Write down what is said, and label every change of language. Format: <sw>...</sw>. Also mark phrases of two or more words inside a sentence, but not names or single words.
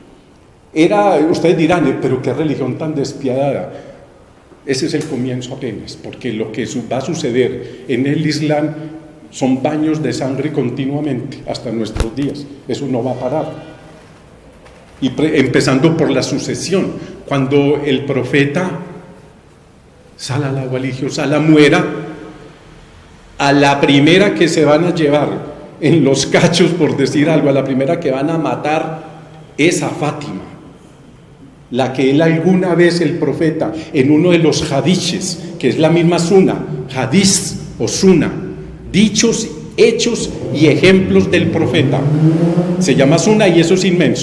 <es>Ustedes dirán, pero qué religión tan despiadada. Ese es el comienzo apenas, porque lo que va a suceder en el Islam son baños de sangre continuamente hasta nuestros días. Eso no va a parar. Y empezando por la sucesión, cuando el profeta</es> <ar>صلى الله عليه وسلم</ar> <es>muera, a la primera que se van a llevar en los cachos, por decir algo, a la primera que van a matar es a Fátima, la que él alguna vez, el profeta, en uno de los hadices, que es la misma suna, hadiz o suna, dichos, hechos y ejemplos del profeta, se llama suna y eso es inmenso.</es>